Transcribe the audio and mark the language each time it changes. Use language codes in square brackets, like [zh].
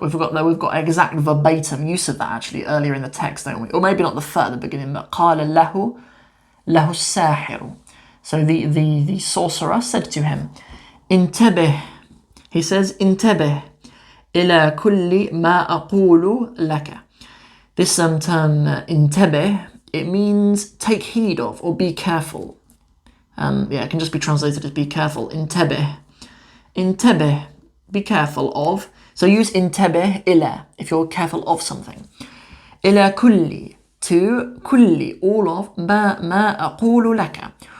[en] We've got exact verbatim use of that actually earlier in the text, don't we? Or maybe not at the beginning, but [ar] قال له الساحر. [en] So the sorcerer said to him, انتبه. He says, [ar] انتبه إلى كل ما أقول لك. [en] This term انتبه, it means take heed of or be careful. It can just be translated as be careful. [ar] انتبه. [en] انتبه, be careful of. So use [ar] انتبه إلى [en] if you're careful of something. [ar] إلى كل, [en] to [ar] كل, [en] all of [ar] ما أقول لك.